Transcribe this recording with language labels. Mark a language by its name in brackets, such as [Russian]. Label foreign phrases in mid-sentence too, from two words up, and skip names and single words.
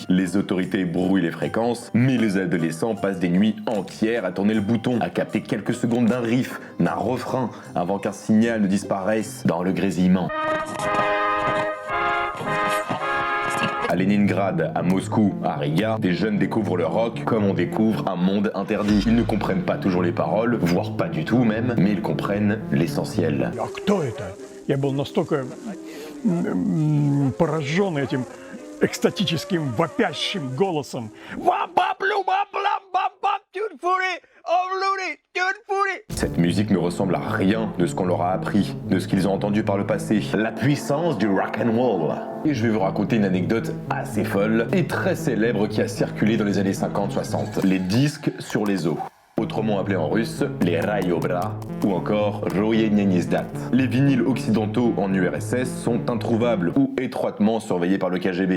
[French] Les autorités brouillent les fréquences, mais les adolescents passent des nuits entières à tourner le bouton, à capter quelques secondes d'un riff, d'un refrain, avant qu'un signal ne disparaisse dans le grésillement. À Leningrad, à Moscou, à Riga, des jeunes découvrent le rock comme on découvre un monde interdit. Ils ne comprennent pas toujours les paroles, voire pas du tout même, mais ils comprennent l'essentiel. [Russian] Кто это? Я был настолько поражен этим экстатическим вопящим голосом. [French] Cette musique ne ressemble à rien de ce qu'on leur a appris, de ce qu'ils ont entendu par le passé. La puissance du [English] rock and roll. [French] Et je vais vous raconter une anecdote assez folle et très célèbre qui a circulé dans les années 50-60. Les disques sur les os. Autrement appelés en russe, les rayobra ou encore royenyenizdat. Les vinyles occidentaux en URSS sont introuvables ou étroitement surveillés par le KGB.